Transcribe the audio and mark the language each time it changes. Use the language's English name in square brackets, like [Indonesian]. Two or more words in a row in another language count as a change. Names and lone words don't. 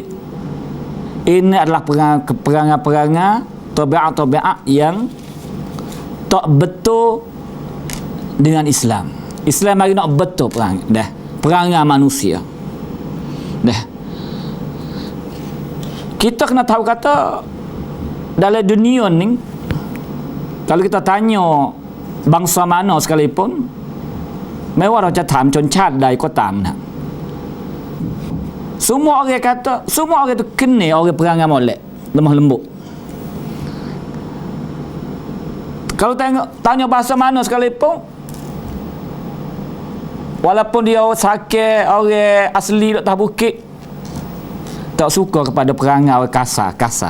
[Malay] Ini adalah perangai-perangai tabiat-tabiat yang tak betul dengan Islam. Islam mari nak betul perangai manusia. Kita kena tahu kata dalam dunia ni, kalau kita tanya bangsa mana sekalipun, [Thai] ไม่ว่าเราจะถามชนชาติใดก็ตามนะ [Malay] semua orang kata, semua orang tu kena orang perangai molek, lemah lembut. Kalau tanya bahasa mana sekalipun, walaupun dia orang sakit, orang asli dok atas bukit, tak suka kepada perangai orang kasar.